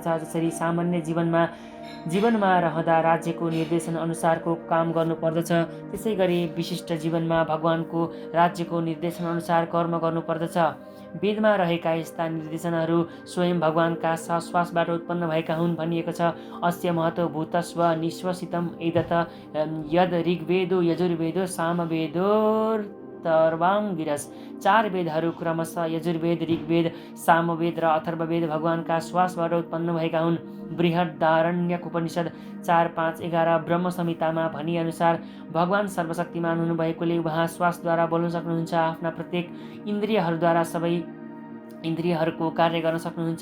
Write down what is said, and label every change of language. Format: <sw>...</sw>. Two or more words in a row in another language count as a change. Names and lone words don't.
<ne>जसरी सामान्य जीवनमा रहँदा राज्यको निर्देशन अनुसारको काम गर्नुपर्दछ, त्यसै गरी विशिष्ट जीवनमा भगवानको राज्यको निर्देशन अनुसार कर्म गर्नुपर्दछ। वेदमा रहेका यस्ता निर्देशनहरू स्वयं भगवानका श्वासबाट उत्पन्न भएका हुन् भनिएको छ।</ne> <sa>अस्य महतो भूतस्व निश्वसितम् एदत यद ऋग्वेदो यजुर्वेदो सामवेदोर्तर्वाङ्गिरस।</sa> <ne>4 वेदहरू क्रमशः यजुर्वेद, ऋग्वेद, सामवेद र अथर्ववेद भगवानका श्वासबाट उत्पन्न भएका हुन्। बृहदारण्यक उपनिषद 4:5-11 ब्रह्म संहितामा भनिअनुसार भगवान सर्वशक्तिमान हुनुभएकोले उहाँ श्वासद्वारा बोल्न सक्नुहुन्छ। आफ्ना प्रत्येक इन्द्रियहरूद्वारा सबै इन्द्रियहरूको कार्य गर्न सक्नुहुन्छ।</ne>